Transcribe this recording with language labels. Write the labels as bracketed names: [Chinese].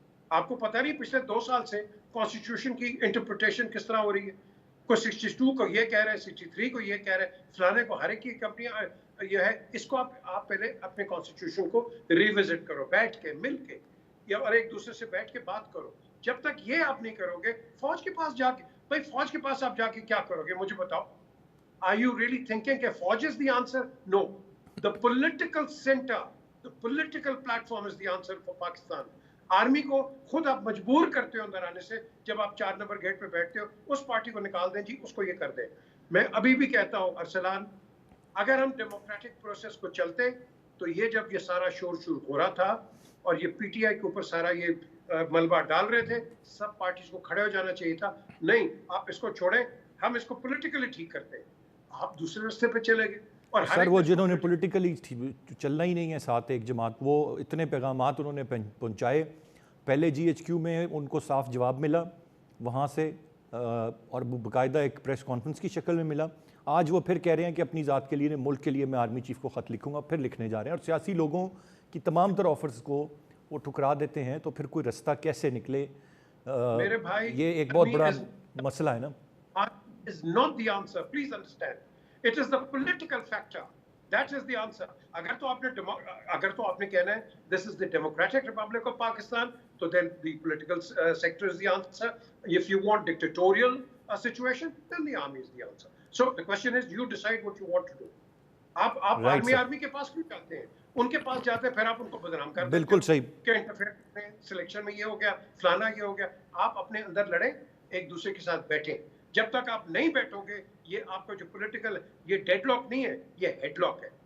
[Urdu] آپ کو پتہ نہیں پچھلے 2 سال سے کانسٹیٹیوشن کی انٹرپریٹیشن کس طرح ہو رہی ہے، کوئی 62 کو یہ کہہ رہا ہے، 63 کو یہ کہہ رہا ہے، فلانے کو، ہر ایک کی کمپنیاں یہ ہے۔ اس کو آپ پہلے اپنے کانسٹیٹیوشن کو ریوزٹ کرو، بیٹھ کے مل کے۔ یا اور ایک دوسرے سے بیٹھ کے بات کرو. جب تک یہ آپ نہیں کرو گے, فوج کے پاس جا کے, بھائی فوج کے پاس آپ جا کے کیا کرو گے مجھے بتاؤ. [English] Are you really thinking that Fauj is the answer? No. The political center, the political platform is the answer for Pakistan. [Urdu] Army کو خود آپ مجبور کرتے ہو اندر آنے سے. جب آپ 4 نمبر گیٹ پہ بیٹھتے ہو, اس پارٹی کو نکال دیں جی, اس کو یہ کر دیں. میں ابھی بھی کہتا ہوں ارسلان, اگر ہم ڈیموکریٹک پروسیس کو چلتے تو یہ جب یہ سارا شور ہو رہا تھا اور یہ پی ٹی آئی کے اوپر سارا یہ ملبہ ڈال رہے تھے, سب پارٹیز کو کھڑے ہو جانا چاہیے تھا. نہیں, آپ اس کو چھوڑیں, ہم اس کو پولیٹیکلی ٹھیک کرتے ہیں, آپ دوسرے راستے پہ چلے گئے. اور سر وہ جنہوں نے پولیٹیکلی چلنا ہی نہیں ہے ساتھ ایک جماعت, وہ اتنے پیغامات انہوں نے پہنچائے. پہلے جی ایچ کیو میں ان کو صاف جواب ملا وہاں سے, اور باقاعدہ ایک پریس کانفرنس کی شکل میں ملا. آج وہ پھر کہہ رہے ہیں کہ اپنی ذات کے لیے, ملک کے لیے میں آرمی چیف کو خط لکھوں گا, پھر لکھنے جا رہے ہیں. اور سیاسی لوگوں کی تمام تر آفرز کو وہ ٹھکرا دیتے ہیں, تو پھر کوئی رستہ کیسے نکلے؟ میرے بھائی, یہ ایک بہت بڑا مسئلہ ہے نا. [English] is not the answer, please understand. It is the political factor. That is the answer. [Urdu] اگر تو آپ نے کہنا ہے [English] this is the Democratic Republic of Pakistan, so then the political sector is the answer. If you want dictatorial situation, then the army is the answer. So the question is, you decide what you want to do. [Urdu] آپ army کے پاس کیوں جاتے ہیں؟ ان کے پاس جاتے ہیں, پھر آپ ان کو بدنام کرتے ہیں. بالکل صحیح. کہ انٹرفیئر سلیکشن میں یہ ہو گیا, فلانا یہ ہو گیا. آپ اپنے اندر لڑیں, ایک دوسرے کے ساتھ بیٹھیں. جب تک آپ نہیں بیٹھو گے, یہ آپ کا جو پولیٹیکل, یہ ڈیڈ لاک نہیں ہے, یہ ہیڈ لاک ہے.